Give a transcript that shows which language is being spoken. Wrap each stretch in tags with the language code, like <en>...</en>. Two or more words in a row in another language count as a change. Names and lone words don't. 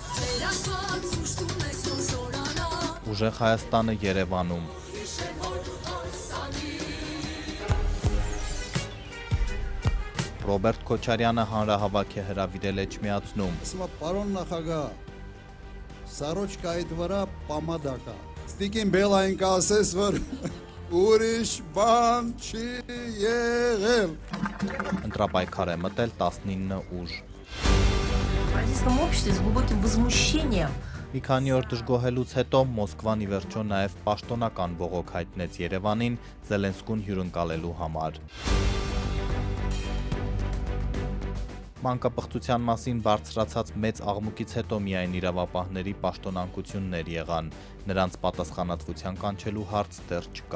<hy>Ուժեղ Հայաստանը Երևանում։ Ռոբերտ Քոչարյանը հանրահավաք է հրավիրել Էջմիածնում։ Պարոն նախագահ, սարոջկայիդ վրա պամադա կա։ Ստիկին բելային կասես, որ ուրիշ բան չի եղել։ Ընտրապայքար է մտել 19 ուժ։</hy> <ru>В российском обществе с глубоким возмущением.</ru> <hy>Մի քանի օր դժգոհելուց հետո Մոսկվան ի վերջո նաև պաշտոնական բողոք հայտնեց Երևանին Զելենսկուն հյուրընկալելու համար։ Մանկապղծության մասին բարձրացած մեծ աղմուկից հետո միայն իրավապահների պաշտոնանկություններ եղան, նրանց պատասխանատվության կանչելու հարց դեռ չկա։</hy>